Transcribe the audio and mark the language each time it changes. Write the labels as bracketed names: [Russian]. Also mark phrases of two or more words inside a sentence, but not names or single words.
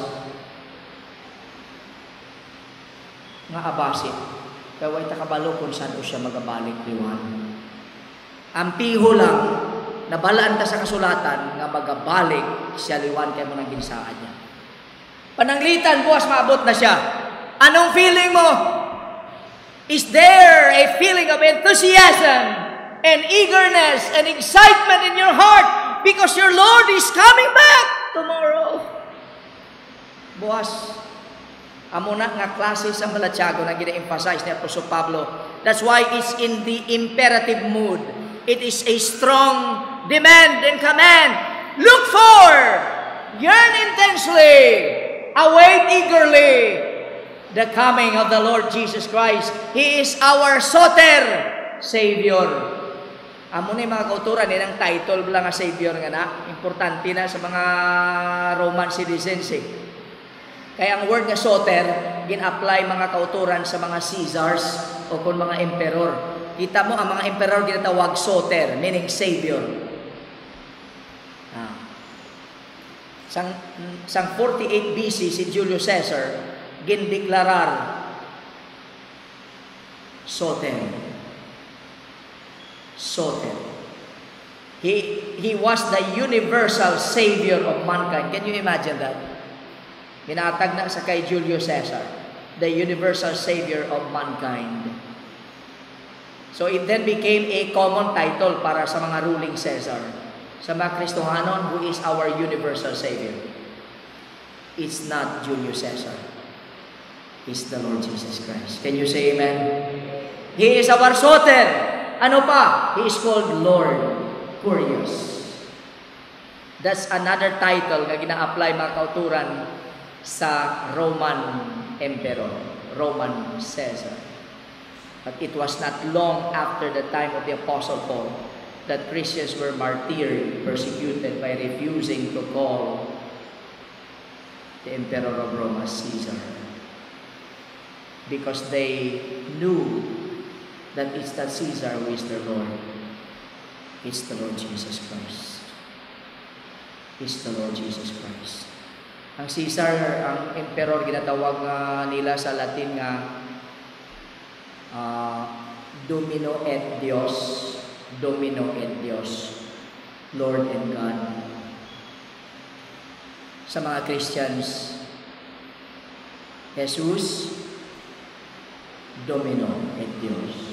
[Hiligaynon] Nga abasi. Kaya way takabalo kung saan ko siya magabalik liwan. Ang piho lang, nabalaan ta sa kasulatan nga magabalik siya liwan kay mo nang ginsaan niya. Pananglitan, buwas maabot na siya. [Filipino] Anong feeling mo? [English] Is there a feeling of enthusiasm and eagerness and excitement in your heart because your Lord is coming back tomorrow? [Hiligaynon] Buwas. Amo na nga klase sa balatyago na gina-emphasize ni Apostol Pablo. [English] That's why it's in the imperative mood. It is a strong demand and command. Look for, yearn intensely, await eagerly the coming of the Lord Jesus Christ. He is our Soter, Savior. [Hiligaynon] Amo ni mga kauturan din ang title lang nga Savior nga na. Importante na sa mga [English] Roman citizens [Hiligaynon] eh. Kaya ang word nga soter, gin-apply mga kauturan sa mga Caesars o kung mga emperor. Kita mo, ang mga emperor ginatawag soter, meaning Savior. Sang 48 BC, si Julius Caesar, gindeklarar soter. Soter. [English] He was the universal Savior of mankind. Can you imagine that? [Hiligaynon] Ginatag na sa kay Julius Caesar, [English] the universal Savior of mankind. So it then became a common title [Hiligaynon] para sa mga [English] ruling Caesar. [Hiligaynon] Sa mga Kristohanon, [English] who is our universal Savior? It's not Julius Caesar. It's the Lord Jesus Christ. Can you say amen? He is our soter. [Hiligaynon] Ano pa? [English] He is called Lord Curious. That's another title [Hiligaynon] na gina-apply mga kauturan sa Roman Emperor, Roman Caesar. [English] But it was not long after the time of the Apostle Paul that Christians were martyred, persecuted by refusing to call the Emperor of Rome as Caesar. Because they knew that it's not Caesar who is their Lord. It's the Lord Jesus Christ. It's the Lord Jesus Christ. [Hiligaynon] Ang Caesar, ang emperor, ginatawag nila sa Latin nga [Latin] Domino et Dios. Domino et Dios. [English] Lord and God. [Hiligaynon] Sa mga Christians, Jesus, [Latin] Domino et Dios.